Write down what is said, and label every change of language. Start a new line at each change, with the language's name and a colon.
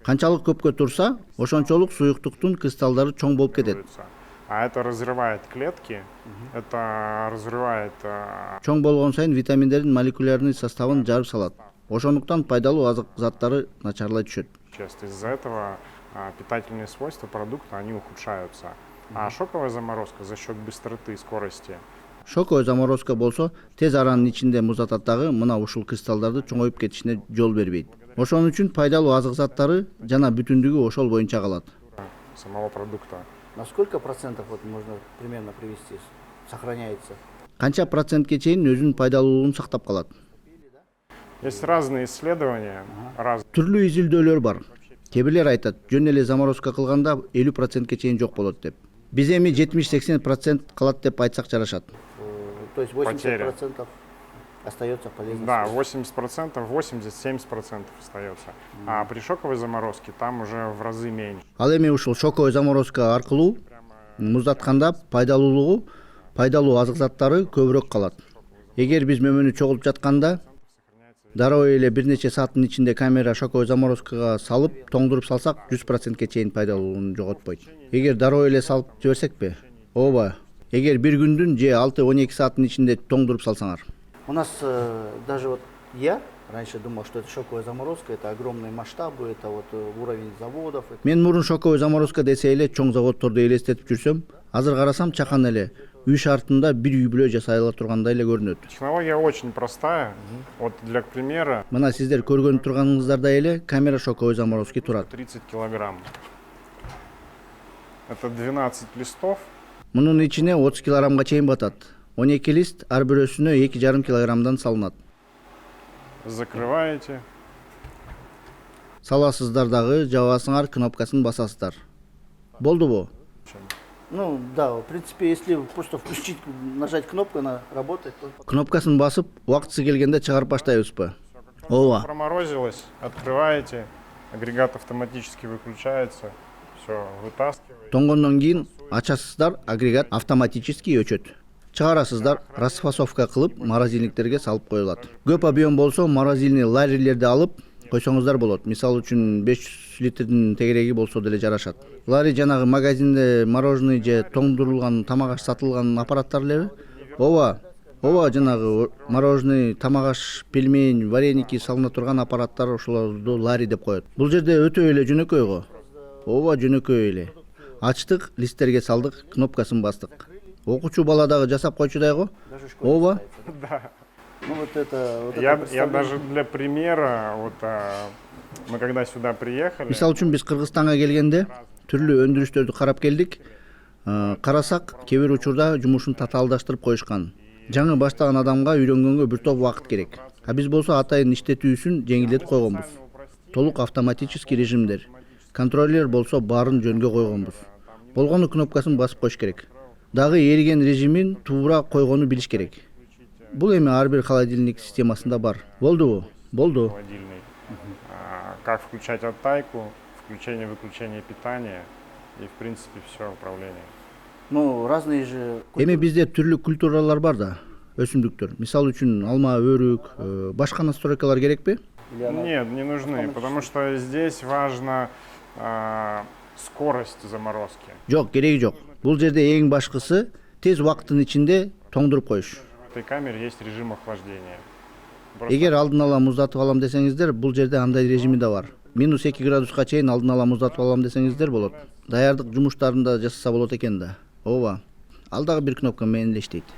Kyrgyz: Канчалык көпкө турса, ошончолук суюктуктун кристаллдары чоң болуп кетет.
Russian: А это разрывает клетки, это разрывает...
Kyrgyz: Чоң болгон сайын витаминдердин молекулярный составын жарып салат. Ошондуктан пайдалуу азык заттары начарлай түшөт.
Russian: Из-за этого питательные свойства продукта, они ухудшаются. А шоковая заморозка за счет быстроты и скорости.
Kyrgyz: Шоковая заморозка болсо, тез аранын ичинде муздатат дагы мына ушул кристалдарды чоңоюп кетишине жол бербейт. Ошон үчүн пайдалуу азык заттары жана бүтүндүгү ошол боюнча калат.
Russian: Самого продукта. На сколько процентов вот можно примерно привести, сохраняется?
Kyrgyz: Канча процентке чейин өзүнүн пайдалуулугун сактап калат?
Russian: Есть разные исследования.
Kyrgyz: Түрлүү изилдөөлөр бар. Кээ бирлер айтат, жөн эле заморозка кылганда 50%ке чейин жок болот деп. Биз эми 70-80% калат деп айтсак жарашат.
Russian: То есть 80% остается полезно. Да, 80%, 80-70% остается. А при шоковой заморозке там уже в разы меньше.
Kyrgyz: Ал эми ушул шоковой заморозка аркылуу муздатканда пайдалуу азык заттары көбүрөөк калат. Эгер биз мөмөнү чогултуп жатканда дароо эле бир нече сааттын ичинде камера шоковой заморозкага салып, тоңдуруп салсак 100%ке чейин пайдалуулугун жоготпойт. Эгер дароо эле салып жиберсекпи? Ооба. Эгер бир күндүн же 6-12 сааттын ичинде тоңдуруп салсаңар.
Russian: У нас даже вот я раньше думал, что это шоковая заморозка, это огромные масштабы, это вот уровень заводов.
Kyrgyz: Мен мурун шоковая заморозка десе эле чоң заводдорду элестетип жүрсөм, азыр карасам чакан эле үй шартында бир үй бүлө жасай ала тургандай эле көрүнөт.
Russian: Технология очень простая. Вот для примера.
Kyrgyz: Мына сиздер көргөнүп турганыңыздардай эле камера шоковой заморозки турат.
Russian: 30 килограмм. Это 12 листов.
Kyrgyz: Мунун ичине 30 килограммга чейин батат. 12 лист ар бирөөсүнө 2,5 килограммдан салынат.
Russian: Закрываете.
Kyrgyz: Саласыздар дагы, жабасыңар, кнопкасын басасыздар. Болдубу?
Russian: Ну да, в принципе, если просто включить, нажать кнопку, она работает.
Kyrgyz: Кнопкасын басып, убактысы келгенде чыгарып баштайбызбы? Ооба.
Russian: Проморозилось, открываете, агрегат автоматически выключается, все, вытаскиваете.
Kyrgyz: Тоңгондон кийин ачасыздар, агрегат автоматически өчөт. Чыгарасыздар, расфасовка кылып, морозильниктерге салып коюлат. Көп объем болсо, морозильный ларилерди алып койсоңуздар болот. Мисалы үчүн 500 литрдин тегереги болсо деле жарашат. Лари жанагы магазинде мороженый же тоңдурулган тамак аш сатылган аппараттар элеби? Ооба, жанагы мороженый, тамак аш, пельмень, вареники салына турган аппараттар ошолорду лари деп коет. Бул жерде өтө эле жөнөкөй го. Ооба, жөнөкөй эле. Ачтык, листтерге салдык, кнопкасын бастык. Окуучу бала дагы жасап койчудай го. Ооба.
Russian: Да. Ну вот это Я даже для примера, вот мы когда сюда приехали,
Kyrgyz: Мисал үчүн биз Кыргызстанга келгенде түрлүү өндүрүштөрдү карап келдик. Карасак, кээ бир учурда жумушун татаалдаштырып коюшкан. Жаңы баштаган адамга үйрөнгөнгө бир топ убакыт керек. А биз болсо атайын иштетүүсүн жеңилдетип койгонбуз. Толук автоматический режимдер. Контроллер болсо баарын жөнгө койгонбуз. Болгону кнопкасын басып коюш керек. Дагы эриген режимин туура койгону билиш керек. Бул эми ар бир холодильник системасында бар. Болдубу? Болду.
Russian: холодильный, как включать оттайку, включение-выключение питания и, в принципе, все управление. Ну, разные же...
Kyrgyz: Эми бизде түрлүү культуралар бар да, өсүмдүктөр. Мисал үчүн алма, өрүк, башка настройкалар керекпи?
Russian: Нет, не нужны, потому что здесь важна скорость заморозки.
Kyrgyz: Жок, кереги жок. Бул жерде эң башкысы тез убакыттын ичинде тоңдуруп коюш.
Russian: В этой камере есть режим охлаждения.
Kyrgyz: Эгер алдын ала муздатып алам десеңиздер, бул жерде андай режими да бар. -2 градуска чейин алдын ала муздатып алам десеңиздер болот. Даярдык жумуштарын да жасаса болот экен да. Ооба. Ал дагы бир кнопка менен эле иштейт.